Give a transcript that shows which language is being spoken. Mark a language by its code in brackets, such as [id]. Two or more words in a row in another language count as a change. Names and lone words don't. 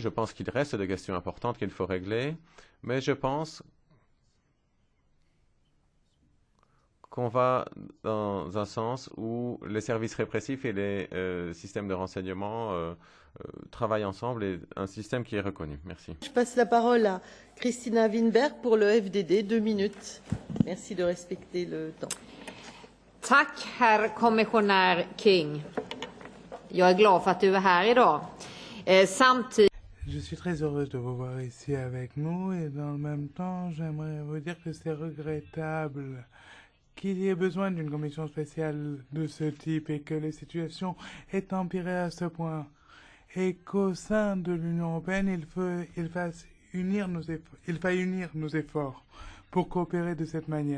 [fr] Je pense qu'il reste des questions importantes qu'il faut régler. Mais je pense qu'on va dans un sens où les services répressifs et les systèmes de renseignement travaillent ensemble et un système qui est reconnu. Merci. Je passe la parole à Christina Winberg pour le FDD. 2 minutes. Merci de respecter le temps. [sv] Tack, herr kommissionär King. Jag är glad för att du är här idag. Samtidigt... [fr] Je suis très heureuse de vous voir ici avec nous et dans le même temps, j'aimerais vous dire que c'est regrettable qu'il y ait besoin d'une commission spéciale de ce type et que les situations aient empiré à ce point et qu'au sein de l'Union européenne, il faille unir nos efforts pour coopérer de cette manière.